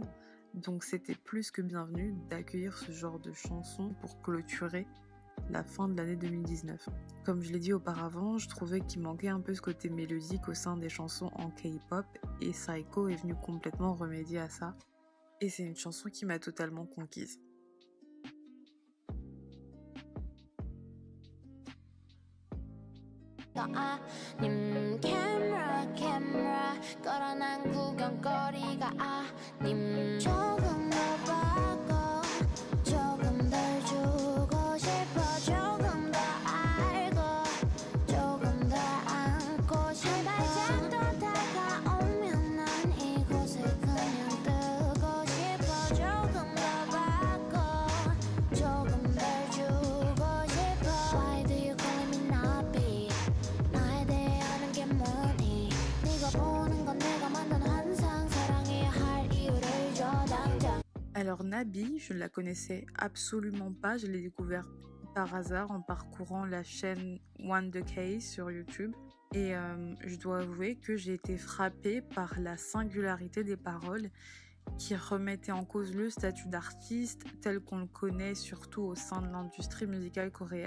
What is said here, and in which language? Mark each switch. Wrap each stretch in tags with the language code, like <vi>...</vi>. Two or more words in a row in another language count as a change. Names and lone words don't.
<fr>Donc c'était plus que bienvenu d'accueillir ce genre de chanson pour clôturer la fin de l'année 2019. Comme je l'ai dit auparavant, je trouvais qu'il manquait un peu ce côté mélodique au sein des chansons en K-pop et Psycho est venu complètement remédier à ça. Et c'est une chanson qui m'a totalement conquise.</fr> <ko>아님 camera 걸어난 구경거리가 아님 조금 더 바꿔 조금 덜 주고 싶어 조금 더 알고 조금 더 안고 싶어 발작도 다가오면 난 이곳에 그냥 뜨고 싶어 조금 더 바꿔 조금 덜 주고 싶어</ko> <en>Why do you call me nappy</en> <ko>나에 대해 아는 게 뭐니 네가 보는 건 내가 만든 환상 사랑해야 할 이유를 줘 당장.</ko> <fr>Alors Nabi, je ne la connaissais absolument pas, je l'ai découvert par hasard en parcourant la chaîne Wonder Case sur YouTube et je dois avouer que j'ai été frappée par la singularité des paroles qui remettaient en cause le statut d'artiste tel qu'on le connaît surtout au sein de l'industrie musicale coréenne.</fr>